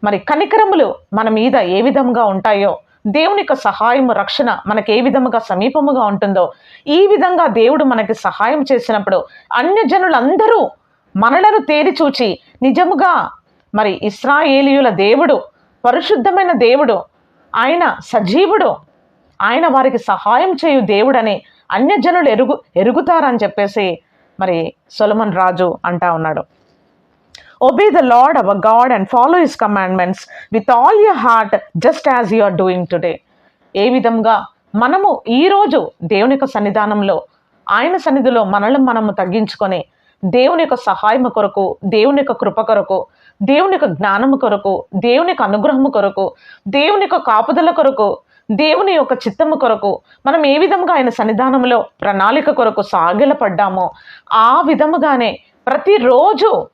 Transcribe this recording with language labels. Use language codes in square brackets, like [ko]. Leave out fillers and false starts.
[te] కనికరములు మన మీద ఏ విధంగా ఉంటాయో, దేవుని యొక్క సహాయము రక్షణ మనకి ఏ విధముగా సమీపముగా ఉంటుందో, ఈ విధంగా దేవుడు మనకి సహాయం చేసినప్పుడు అన్యజనులందరూ మనలను తేరి చూచి నిజముగా ఇశ్రాయేలీయుల దేవుడు పరిశుద్ధమైన దేవుడు, ఆయన సజీవుడు, ఆయన వారికి సహాయం చేయు దేవుడని అన్యజనులు ఎరుగుతారని చెప్పేసి సొలొమోను రాజు అంటా ఉన్నాడు. [en] Obey the Lord our God and follow his commandments with all your heart just as you are doing today. [te] ఏ విధంగా మనము ఈరోజు దేవుని యొక్క సన్నిధానంలో, ఆయన సన్నిధిలో మనము తగ్గించుకొని దేవుని యొక్క సహాయము కొరకు, దేవుని యొక్క కృప కొరకు, దేవుని యొక్క జ్ఞానము కొరకు, దేవుని యొక్క అనుగ్రహము కొరకు, దేవుని యొక్క కాపుదల కొరకు, దేవుని యొక్క చిత్తము కొరకు మనం ఏ విధంగా ఆయన సన్నిధానంలో ప్రణాళిక కొరకు సాగిలపడ్డామో ఆ విధముగానే ప్రతిరోజు